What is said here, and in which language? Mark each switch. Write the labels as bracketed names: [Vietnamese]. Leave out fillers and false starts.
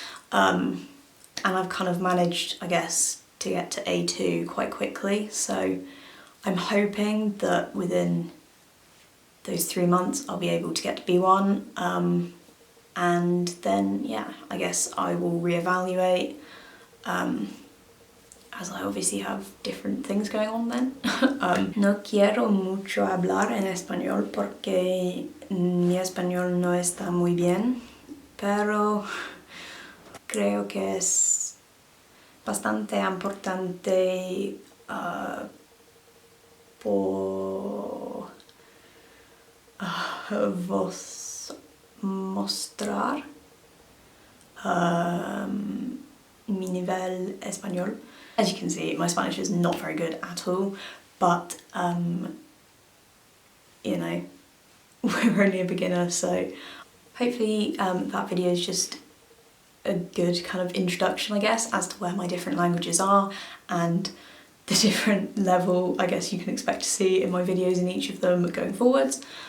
[English] And I've kind of managed, I guess, to get to A2 quite quickly, so I'm hoping that within those 3 months I'll be able to get to B1, and then, yeah, I guess I will reevaluate, as I obviously have different things going on then. [Spanish] No quiero mucho hablar en español porque mi español no está muy bien, pero creo que es bastante importante por vos mostrar mi nivel español. [English] As you can see, my Spanish is not very good at all, but you know, we're only a beginner, so hopefully that video is just a good kind of introduction, I guess, as to where my different languages are and the different level I guess you can expect to see in my videos in each of them going forwards.